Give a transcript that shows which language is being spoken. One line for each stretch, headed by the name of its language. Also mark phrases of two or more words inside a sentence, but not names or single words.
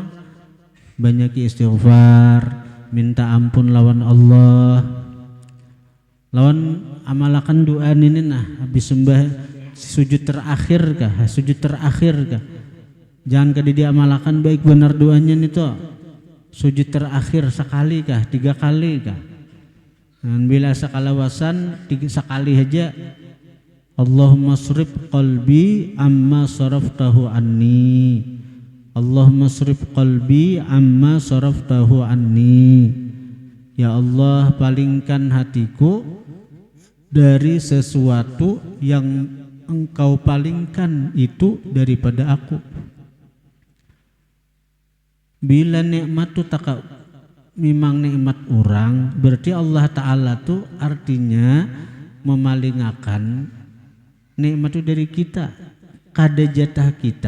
Banjar: Banyak istighfar, minta ampun lawan Allah, lawan amalakan doa ini nah habis sembah sujud terakhir kah, jangan kada diamalakan baik benar doanya nih toh sujud terakhir sekali kah, 3 kali kah. Dan bila sekalawasan sekali aja,
Arabic: اللهم اصرف قلبي عما صرفته عني, اللهم اصرف قلبي عما صرفته عني.
Banjar: Ya Allah, palingkan hatiku dari sesuatu yang engkau palingkan itu daripada aku. Bila nikmat tu tak memang nikmat orang, berarti
Arabic: الله تعالى
Banjar: tu artinya memalingakan nikmat itu dari kita, kada jatah kita.